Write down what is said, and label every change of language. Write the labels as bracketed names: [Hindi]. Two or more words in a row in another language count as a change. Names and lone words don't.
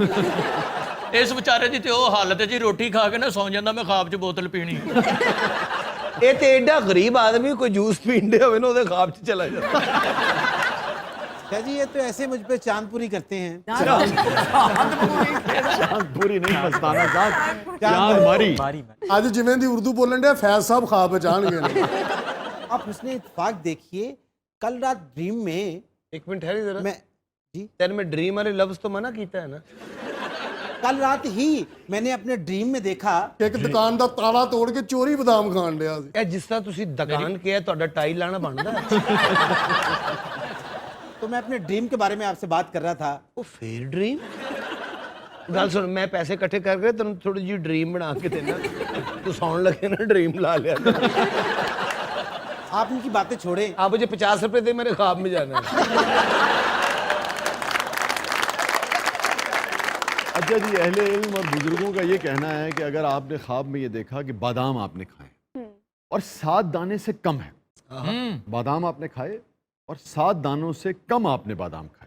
[Punjabi] اس بیچارے دی تے او حالت ہے جی، روٹی کھا کے نہ سو جاندا میں خواب 'ਚ بوتل پینی. یہ تے ایڈا غریب آدمی کوئی جوس پین دے ہوئے نا وہ خواب 'ਚ چلا جاتا. [Urdu] شاہ جی یہ تو ایسے مجھ پہ چاند پوری کرتے ہیں. چاند پوری نہیں مستانہ صاحب، چاند ماری. [Punjabi] ਅੱਜ ਜਿਵੇਂ ਦੀ ਉਰਦੂ ਬੋਲਣ ਡਿਆ ਫੈਜ਼ ਸਾਹਿਬ ਖਾਬ ਬਚਾਣਗੇ ਨੇ. [Urdu] آپ حسن اتفاق دیکھیے کل رات ڈریم میں ایک منٹ ٹھہری ذرا. میں جی [Punjabi] تیرے میں ڈریم والے لفظ تو منع کیتا ہے نا. [Urdu] کل رات ہی میں نے اپنے ڈریم میں دیکھا [Punjabi] ਇੱਕ ਦੁਕਾਨ ਦਾ ਤਾਲਾ ਤੋੜ ਕੇ ਚੋਰੀ ਬਦਾਮ ਖਾਣ ਡਿਆ ਸੀ. ਇਹ ਜਿਸ ਤਰ੍ਹਾਂ ਤੁਸੀਂ ਦੁਕਾਨ ਕਿਹਾ ਤੁਹਾਡਾ ਟਾਈ ਲਾਣਾ ਬਣਦਾ ਹੈ. [Urdu] تو میں اپنے ڈریم کے بارے میں آپ سے بات کر رہا تھا. [Punjabi] ਉਹ ਫੇਰ ਡ੍ਰੀਮ ਗੱਲ ਸੁਣ, ਮੈਂ ਪੈਸੇ ਇਕੱਠੇ ਕਰਕੇ ਤੈਨੂੰ ਥੋੜੀ ਜਿਹੀ ਡ੍ਰੀਮ ਬਣਾ ਕੇ ਦੇਣਾ, ਤੂੰ ਸੌਣ ਲੱਗੇ ਨਾ ਡ੍ਰੀਮ ਲਾ ਲਿਆ. [Urdu] آپ ان کی باتیں چھوڑیں. آپ مجھے 50 روپے دے، میرے خواب میں جانا ہے. اچھا جی، اہل علم اور بزرگوں کا یہ کہنا ہے کہ اگر آپ نے خواب میں یہ دیکھا کہ بادام آپ نے کھائے اور 7 دانے سے کم ہے، بادام آپ نے کھائے اور 7 دانوں سے کم آپ نے بادام کھائے.